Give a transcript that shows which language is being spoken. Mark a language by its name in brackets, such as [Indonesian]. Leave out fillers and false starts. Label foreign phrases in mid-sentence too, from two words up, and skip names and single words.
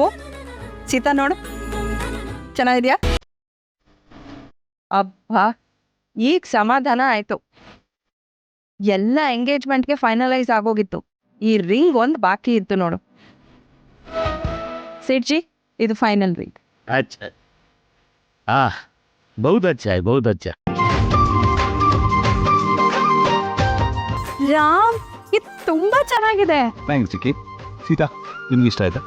[Kannada] ಸೀತಾ ನೋಡು, ಚೆನ್ನಾಗಿದ್ಯಾ? ಅಬ್ಬಾ, ಈಗ ಸಮಾಧಾನ ಆಯ್ತು. ಎಲ್ಲ ಎಂಗೇಜ್ಮೆಂಟ್ಗೆ ಫೈನಲೈಸ್ ಆಗೋಗಿತ್ತು. ಈ ರಿಂಗ್ ಒಂದು ಬಾಕಿ ಇತ್ತು ನೋಡು. ಸೇಠ್ಜಿ, ಇದು [English] final ring. [Hindi] अच्छा हाँ, बहुत अच्छा है, बहुत अच्छा. [Kannada] ರಾಮ್, ಇದು ತುಂಬಾ ಚೆನ್ನಾಗಿದೆ. ಥ್ಯಾಂಕ್ಸ್ ಚಿಕ್ಕಿ. ಸೀತಾ, ನಿಮ್ಗೆ ಇಷ್ಟ ಆಯ್ತಾ?